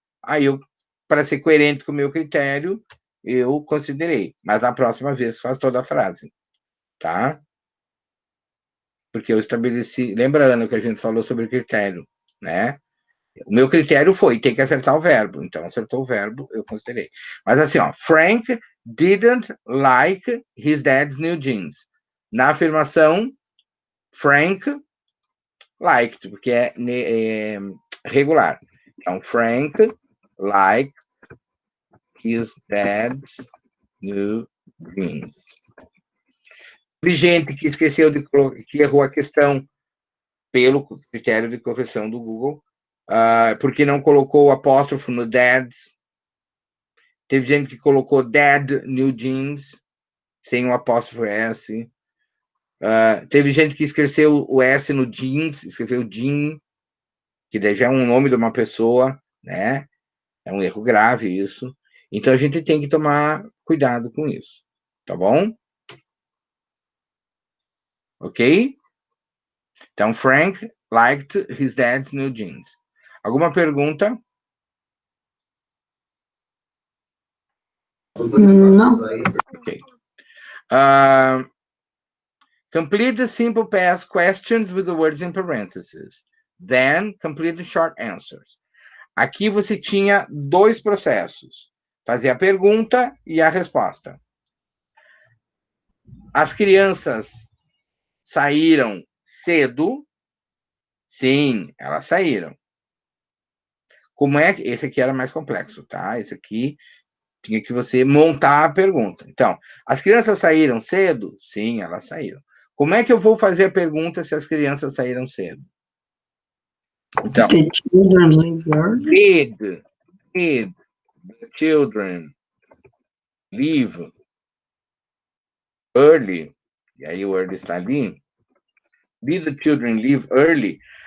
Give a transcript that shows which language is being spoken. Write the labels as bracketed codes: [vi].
[pt] Aí para ser coerente com o meu critério, eu considerei, mas na próxima vez faz toda a frase, tá? Porque eu estabeleci, lembra, Ana, que a gente falou sobre o critério, né? O meu critério foi, tem que acertar o verbo. Então, acertou o verbo, eu considerei. Mas assim, ó, [en] Frank didn't like his dad's new jeans. [pt] Na afirmação, [en] Frank liked, [pt] porque é regular. [en] Então, Frank liked his dad's new jeans. [pt] Teve gente que esqueceu que errou a questão pelo critério de correção do Google, porque não colocou o apóstrofo no dad's. Teve gente que colocou [en] dad new jeans, [pt] sem o apóstrofo S. Teve gente que esqueceu o S no jeans, escreveu jean, que daí já é um nome de uma pessoa, né? É um erro grave isso. Então, a gente tem que tomar cuidado com isso, tá bom? Ok? [en] Então, Frank liked his dad's new jeans. [pt] Alguma pergunta? Não. Ok. [en] Complete the simple past questions with the words in parentheses. Then, complete the short answers. [pt] Aqui você tinha dois processos. Fazer a pergunta e a resposta. As crianças saíram cedo? Sim, elas saíram. Como é que... Esse aqui era mais complexo, tá? Esse aqui tinha que você montar a pergunta. Então, as crianças saíram cedo? Sim, elas saíram. Como é que eu vou fazer a pergunta se as crianças saíram cedo? Então, [en] The children leave early? did the children leave early? [pt] E aí o early está ali. [en] Did the children leave early?